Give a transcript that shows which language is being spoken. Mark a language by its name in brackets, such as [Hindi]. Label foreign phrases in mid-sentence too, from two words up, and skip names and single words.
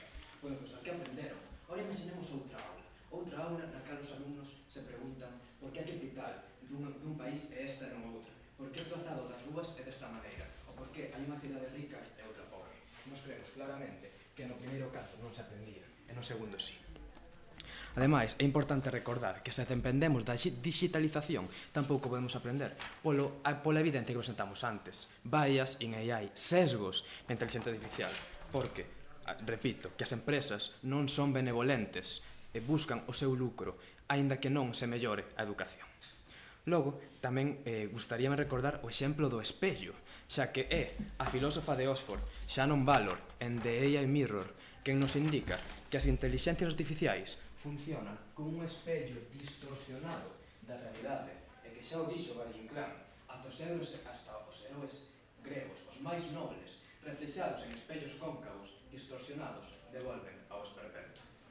[Galician] Bueno, pois, que aprenderon? Ahora imaginemos outra aula na que os alumnos se preguntan por que a capital dun país é esta e non outra, por que o trazado das rúas é desta maneira, ou por que hai unha cidade rica e outra pobre. Nos creemos claramente que no primeiro caso non se aprendía, e no segundo sí. Ademais, é importante recordar que se dependemos da digitalización tampouco podemos aprender pola evidencia que presentamos antes. [English] Bias in AI, [Galician] sesgos na inteligencia artificial, porque, repito, que as empresas non son benevolentes e buscan o seu lucro, aínda que non se mellore a educación. Logo, tamén gustaríame recordar o exemplo do espello, xa que é a filósofa de Oxford, Shannon Ballor, en The AI Mirror, quen nos indica que as inteligencias artificiais funcionan como un espello distorsionado da realidade, e que xa o dixo Valle Inclán, hasta os heróis gregos, os máis nobles, reflexados en espellos cóncavos, distorsionados, devolven ao esperpento.